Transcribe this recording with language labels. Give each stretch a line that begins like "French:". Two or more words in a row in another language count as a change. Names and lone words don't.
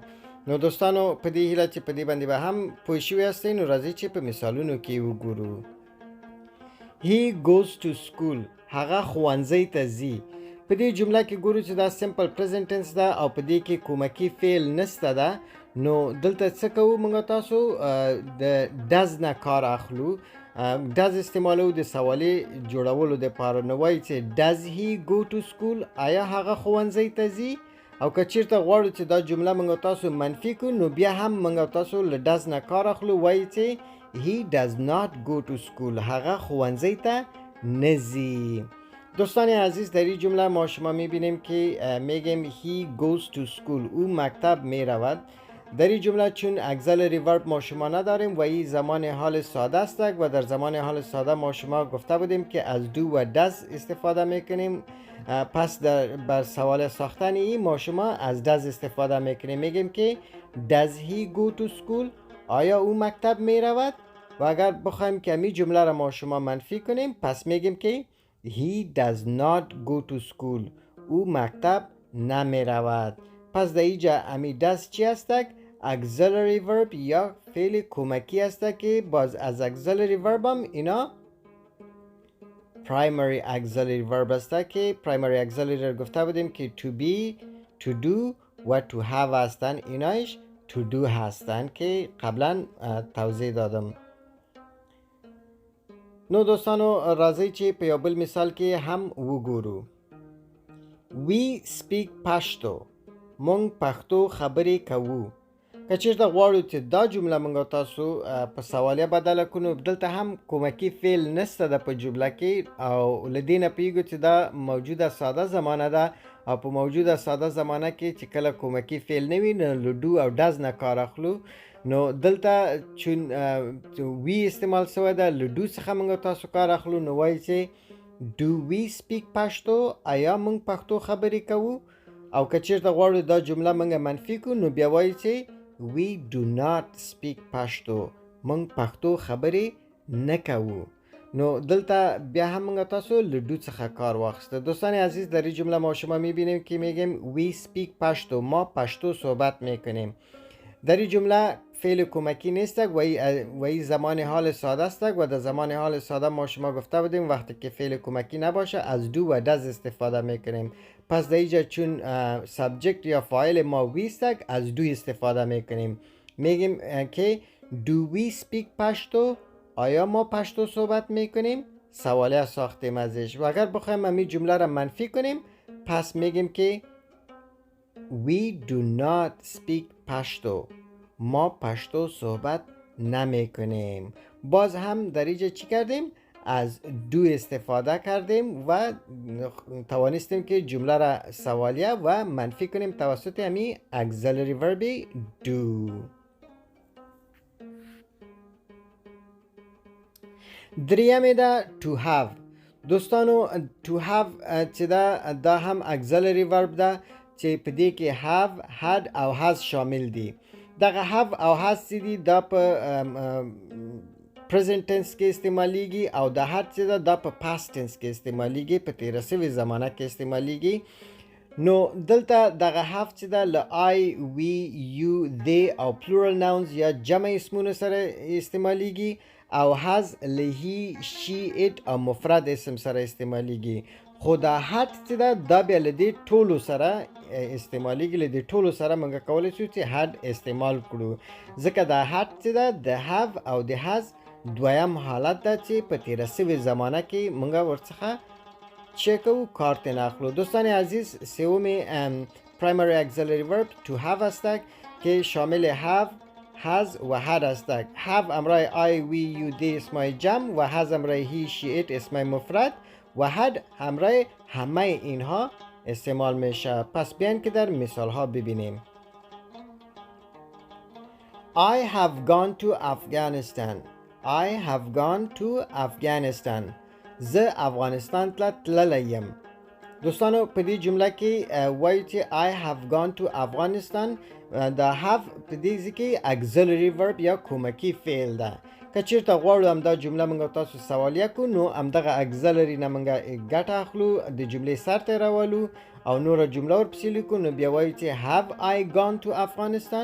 Pashto: نو دوستانو په دې هیله چې په دې باندې به هم پوه شوي هستئ نو راځئ چې په مثالونو کې وګورو.
English: He goes to school.
Pashto: هغه ښوونځي ته ځي. په دې جمله کې ګورو چې دا
English: simple present tense
Pashto: ده او په دې کې کومکی فعل نشته ده. نو دلته څه کوو موږ تاسو د does نه کار اخلو. does استعمالو د سوالې جوړولو دپاره. نو وایي چې
English: does he go to school؟
Pashto: آیا هغه ښوونځي ته ځي؟ او که چیرته غواړو چې دا جمله موږ تاسو منفي کړو نو بیا هم موږ تاسو له does نه کار اخلو.
English: وایي چې he does not go to school.
Pashto: هغه ښوونځي ته نه ځي.
Persian: دوستان عزیز در این جمله ما شما میبینیم که میگیم
English: he goes to school.
Persian: او مکتب میرود. در این جمله چون
English: auxiliary verb
Persian: ما شما نداریم و این زمان حال ساده است و در زمان حال ساده ما شما گفته بودیم که از do و does استفاده میکنیم. پس بر سوال ساختن این ما شما از does استفاده میکنیم. میگیم که
English: does he go to school؟
Persian: آیا او مکتب میرود؟ و اگر بخوایم که می جمله را ما شما منفی کنیم پس میگیم که
English: he does not go to school.
Persian: او مکتب نمی رود. پس در اینجا امی does چی هستک؟
English: auxiliary verb
Persian: یا فعل کمکی هستک که باز از
English: auxiliary verb
Persian: هم اینا
English: primary auxiliary verb
Persian: هستک که
English: primary auxiliary
Persian: را گفته بودیم که
English: to be, to do
Persian: و
English: to have
Persian: هستن. اینایش
English: to do
Persian: هستن که قبلا توضیح دادم.
Pashto: نو دوستانو راځئ چې په یو بل مثال کې هم وګورو.
English: We speak پښتو.
Pashto: مونږ پښتو خبرې کوو. که چیرته غواړو چې دا جمله مونږ تاسو په سوالیه بدله کړو دلته هم کومکی فعل نشته ده په جمله کې او له دې نه پوهیږو چې دا موجوده ساده زمانه ده او په موجوده ساده زمانه کې چې کله کومکی فعل نه وي نو له do او does نه کار اخلو. نو دلته چون وی استعمال شوی ده له do څخه موږ تاسو کار اخلو. نو وایي چې
English: do we speak
Pashto: پښتو؟ آیا موږ پښتو خبرې کوو؟ او که چیرته غواړو دا جمله موږ منفي کړو نو بیا وایي چې
English: we do not speak
Pashto: پښتو. موږ پښتو خبرې نه کوو. نو دلته بیا هم موږ تاسو له do څخه کار واخیسته.
Persian: دوستان عزیز در این جمله ما شما میبینیم که میگیم
English: we speak
Persian: پښتو. ما پښتو صحبت میکنیم. در این جمله فعل کمکی نیست و این زمان حال ساده است و در زمان حال ساده ما شما گفته بودیم وقتی که فعل کمکی نباشه از do و does استفاده میکنیم. پس در اینجا چون سابجکت یا فاعل ما وی است از do استفاده میکنیم. میگیم که
English: do we speak پشتو؟
Persian: آیا ما پشتو صحبت میکنیم؟ سوالیه ساختیم ازش. و اگر بخوایم همین جمله را منفی کنیم پس میگیم که
English: we do not speak
Persian: پشتو. ما پشتو صحبت نمی کنیم. باز هم در اینجا چی کردیم؟ از do استفاده کردیم و توانستیم که جمله را سوالیه و منفی کنیم توسط همی
English: auxiliary verb do.
Pashto: دریم ده
English: to have.
Pashto: دوستانو
English: to have
Pashto: چې دا هم
English: auxiliary verb
Pashto: ده چې په دې کې
English: have, had
Pashto: او has شامل دي. دغه have او has چې دي دا په
English: present tense
Pashto: کې استعمالیږي او د had چې دا په
English: past tense
Pashto: کې استعمالیږي، په تیره سوي زمانه کې استعمالیږي. نو دلته دغه have چې دا له
English: I, we, you, they
Pashto: او
English: plural nouns
Pashto: یا جمع اسمونو سره استعمالیږي او has له
English: he, she, it
Pashto: او مفرد اسم سره استعمالیږي. خو دا had چې دا بیا له دې ټولو سره استعمالیږي. له دې ټولو سره موږ کولی شو چې had استعمال کړو ځکه دا had چې د have او د has دویم حالت ده چې په تیره سوي زمانه کې موږ ورڅخه چه کوو کار ترې اخلو.
Persian: دوستان عزیز سوم
English: primary auxiliary verb to have
Persian: است که شامل
English: have، has
Persian: و had است. have همراه
English: I, we, you, they
Persian: اسمای جمع و has همراه
English: he, she, it
Persian: اسمای مفرد و had همراه همه اینها استعمال میشه. پس بیاین که در مثال ها ببینیم.
English: I have gone to Afghanistan. I have gone to Afghanistan.
Pashto: زه افغانستان ته تللی یم. دوستانو په دې جمله کې وایي چې
English: I have gone to Afghanistan.
Pashto: دا have په دې ځای کې
English: auxiliary verb
Pashto: یا کومکی فعل ده. که چیرته غواړو همدا جمله موږ تاسو سوالیه کو نو همدغه auxiliary نه موږ ګټه اخلو د جملې سر ته راولو او نوره جمله ورپسې لیکو نو بیا وایي چې
English: have I gone to Afghanistan.